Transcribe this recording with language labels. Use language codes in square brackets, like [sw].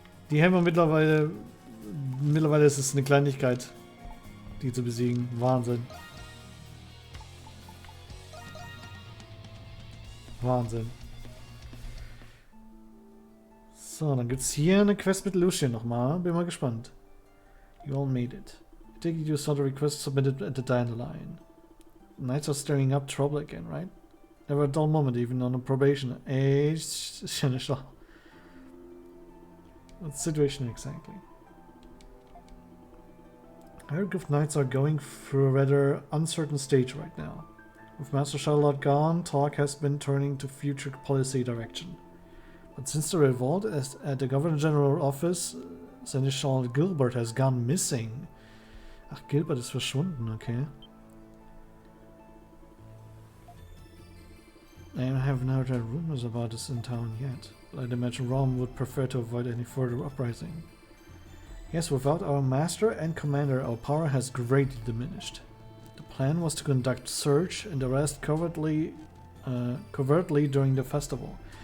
[de] Die haben wir mittlerweile... Mittlerweile ist es eine Kleinigkeit, die zu besiegen. Wahnsinn. Wahnsinn. So, dann gibt es hier eine Quest mit Lucian nochmal. Bin mal gespannt. [en] You all made it. I take it you saw the request submitted at the Dandelion. Knights are stirring up trouble again, right? Never a dull moment, even on a probation. What's the situation exactly? I heard Knights are going through a rather uncertain stage right now. With Master Charlotte gone, talk has been turning to future policy direction. But since the revolt at the Governor General office, Seneschal Gilbert has gone missing. [de] Ach, Gilbert ist verschwunden, okay. [en] I haven't heard rumors about this in town yet, but I'd imagine Rome would prefer to avoid any further uprising. Yes, without our master and commander, our power has greatly diminished. The plan was to conduct search and arrest covertly during the festival.